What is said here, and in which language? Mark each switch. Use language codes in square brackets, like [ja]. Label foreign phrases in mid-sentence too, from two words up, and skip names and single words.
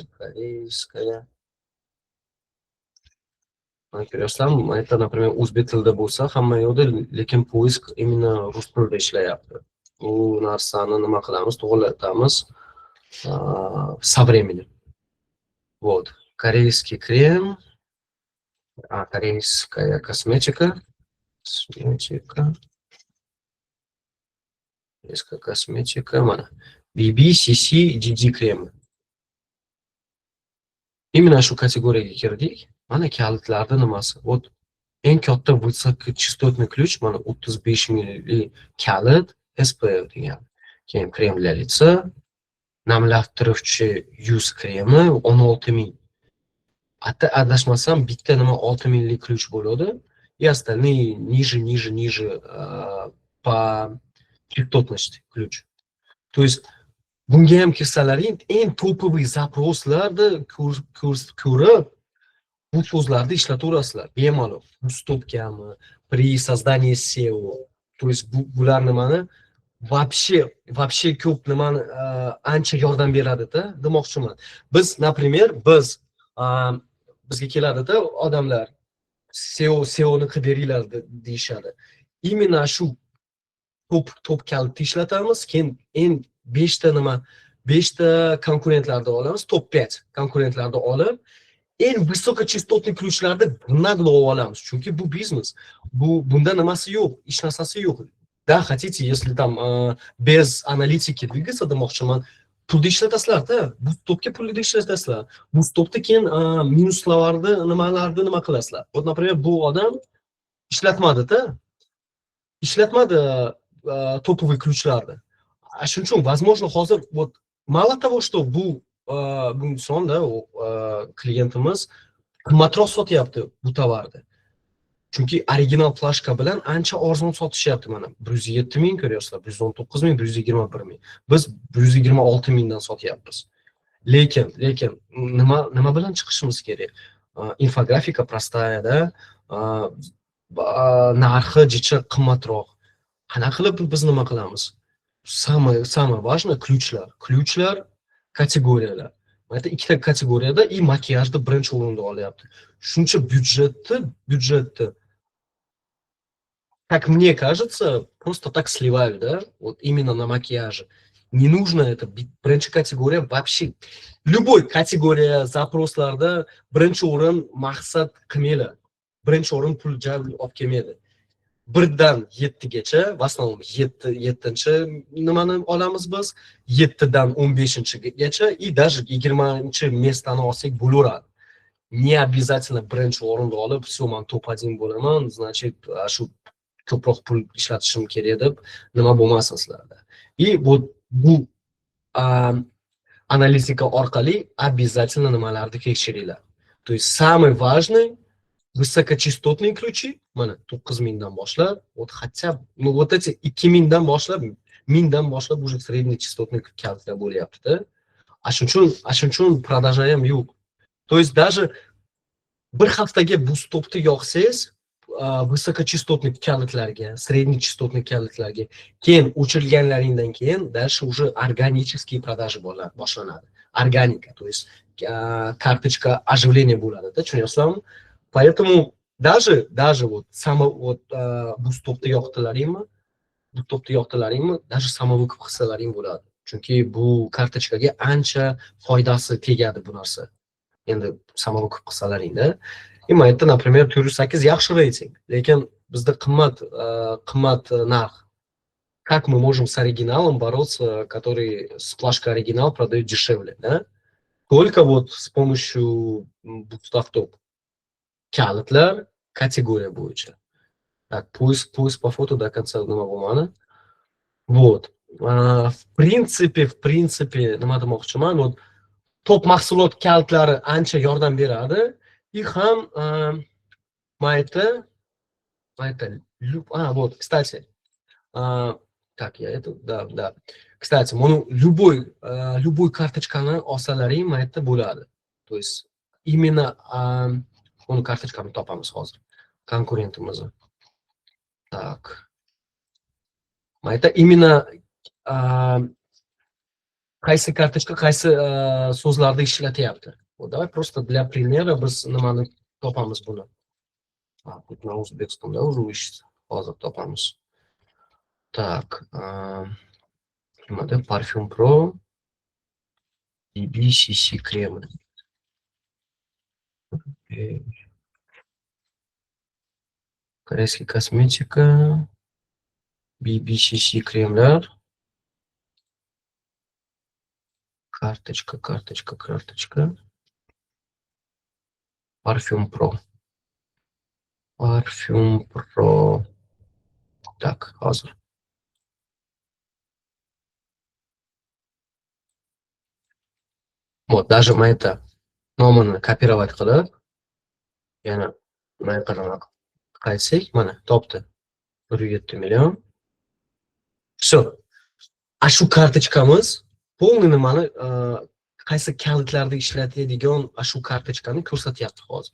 [ru] Корейская. [uz] Ko'rsam, mayda, например, o'zbek tilida bo'lsa, hamma yo'qda, lekin poisk именно rus tilida ishlayapti. U narsani nima qilamiz? To'g'rilatamiz. [ru] Со временем. Вот. Корейский крем, корейская косметика. Корейская косметика, [uz] mana BB, CC, DD kremi. Именно shu kategoriyaga kirdik. Mana kalitlarni nimasi? Вот eng katta [ru] высокочастотный ключ, [uz] mana 35 ml kalit SPF degan. Keyin krem [ru] для лица, [uz] namlantiruvchi yuz kremi 16 ming. Hatta adashmasam bitta nima 6 minglik ключ bo'ladi. [ru] И остальные ниже по частотности ключ. То есть [uz] bunga ham kirsalaring eng topoviy zaproslarni ko'rib bu so'zlarni ishlataverasizlar. Bemalol. Ustupkami, [ru] при создании SEO. То есть [uz] bular nimani вообще ko'p nimani ancha yordam beradi-da, demoqchiman. Biz, например, bizga keladi-da odamlar SEOni qilib beringlar deyishadi. Именно shu top kalitni ishlatamiz, keyin eng 5 ta konkurentlarni olamiz, top 5 konkurentlarni olib, eng [ru] высокочастотный ключlarni [uz] naglab olamiz. Chunki bu biznes. Bunda nimasi yo'q, ish narsasi yo'q. [ru] Да, хотите, если там без аналитики двигаться, [uz] demoqchiman, pulda ishlatasizlar-da. Bu stopga pulda ishlatasizlar. Bu stopda keyin minuslarni, nimalarni nima qilasizlar. [ru] Вот, например, [uz] bu odam ishlatmadi-da. Ishlatmadi topoviy ключlarni. Shuning uchun, возможно, hozir вот [ru] mало того, что [uz] bu insonda klientimiz qimmatroq sotyapti bu tovarni. Chunki original flashka bilan ancha arzon sotishyapti mana. 107 ming ko'ryapsizlar, 119 ming, 121 ming. Biz 126 mingdan sotyapmiz. Lekin nima bilan chiqishimiz kerak? Infografika простая-da, narxi jicha qimmatroq. Qanaqa qilib biz nima qilamiz? [ru] Самое важное ключlar. Ключlar, kategoriyalar. [uz] Mana ikkita kategoriyada и makiyajda birinchi o'rinda olyapti. Shuncha byudjetni [ru] как мне кажется, просто так сливают, да? Вот именно на макияже. Не нужно это. [uz] Birinchi kategoriya вообще. [ru] Любой категория [uz] запросларда birinchi o'rin maqsad qilmaylar. Birinchi o'rin pul jalb olib kelmaydi. 1dan 7gacha, [ru] в основном [uz] 7-chi nimani olamiz biz, 7dan 15gacha [ru] и даже [uz] 20-chi местani olsak bo'laveradi. [ru] Не обязательно [uz] birinchi o'rinda olib, все, men top-1 bo'laman, значит, shu ko'proq pul ishlatishim kerak deb nima bo'lmasin sizlarda. [ru] И вот [uz] bu analitika orqali обязательно nimalarni tekshiringlar. [ru] То есть самый важный высокочастотные ключи, [uz] mana 9 mingdan boshlab, [ru] вот хотя бы, ну вот эти 2 [uz] mingdan boshlab, mingdan boshlab [ru] уже среднечастотный [uz] kaltlar bo'lyapti-da. Shuning uchun продажа ham yo'q. [ru] То есть даже [uz] bir haftaga bu stopni yoqsangiz, высокочастотный kalitlarga, среднечастотный kalitlarga, keyin o'chirilganlaringdan keyin [ru] дальше уже органические продажи [uz] boshlanadi. Organika, [ru] то есть карточка оживления [uz] bo'ladi-da, tushunyapsizlarmi? [ru] Поэтому даже вот [uz] bu stopni yoqtilaringmi, даже samovykup qilsalaring bo'ladi. Chunki bu kartochkaga ancha foydasi tegadi bu narsa. Endi samovykup qilsalaringda. Mana yerda, например, 408 yaxshi reyting, lekin bizda qimmat narx. [ru] Как мы можем с оригиналом бороться, который с флажкой оригинал продает дешевле, да? Только вот с помощью Bootstrap. [uz] Kalitlar kategoriya bo'yicha. [ru] Так, поиск по фото до конца [uz] nima bo'lmadi. [ru] Вот. В принципе, [uz] nima demoqchiman? Вот top mahsulot kalitlari ancha yordam beradi. [ru] И ham вот, кстати, так, я это, да. Кстати, любой карточкani [uz] olsalaring mana yerda bo'ladi. [ru] То есть именно [uz] uni kartochkani topamiz hozir. Konkurentimizni. Так. Mana yerda именно qaysi kartochka qaysi so'zlarda ishlatyapti. [ru] Вот давай просто для примера [uz] biz nimani topamiz buni. [ru] Тут на узбекском, да, уже ищется. [uz] Hozir topamiz. Так, nimada Parfum Pro BBCC kremi. [ru] Корейский косметика, BBCC кремlar, карточка, Parfum Pro, так, hozir. Вот, даже [uz] mana yerda nomini kopировать qilib, yana mana qanaqa qaytsak, mana topdi. 107 million. Все. Shu kartochkamiz полный nimani qaysi kalitlarda ishlatadigan shu kartochkani ko'rsatyapti hozir.